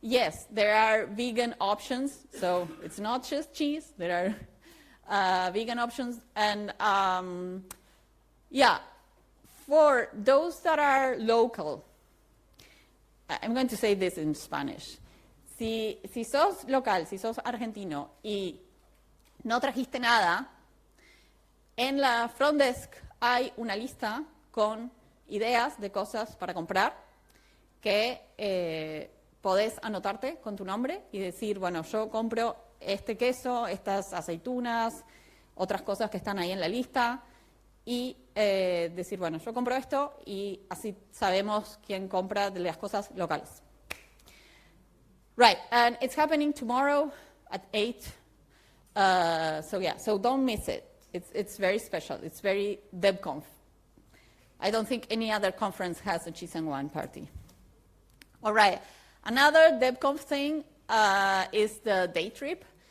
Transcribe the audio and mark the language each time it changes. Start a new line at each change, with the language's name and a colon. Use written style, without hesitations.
English: Yes, there are vegan options, so it's not just cheese. There are vegan options. And yeah, for those that are local, I'm going to say this in Spanish.
Spanish: Si sos local, si sos argentino y no trajiste nada, en la front desk hay una lista con ideas de cosas para comprar que podés anotarte con tu nombre y decir, bueno, yo compro este queso, estas aceitunas, otras cosas que están ahí en la lista, y decir, bueno, yo compro esto, y así sabemos quién compra de las cosas locales.
English: Right, and it's happening tomorrow at 8. So yeah, so don't miss it. It's very special. It's very DebConf. I don't think any other conference has a cheese and wine party. All right, another DebConf thing is the day trip.